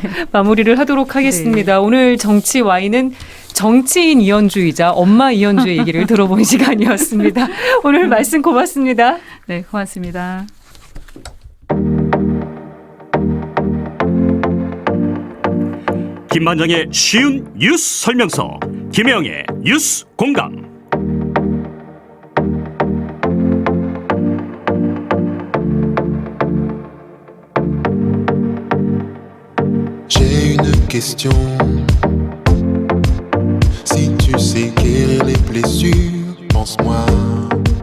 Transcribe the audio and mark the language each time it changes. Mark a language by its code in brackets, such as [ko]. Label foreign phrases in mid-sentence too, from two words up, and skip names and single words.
[ko] 마무리를 하도록 하겠습니다. 오늘 정치 와인은 정치인 이현주이자 엄마 이현주의 얘기를 들어본 시간이었습니다. 오늘 말씀 고맙습니다. 네, 고맙습니다. 김만장의 쉬운 뉴스 설명서, 김혜영의 뉴스 공감. [fr] J'ai une question. Si tu sais guérir les blessures, pense-moi.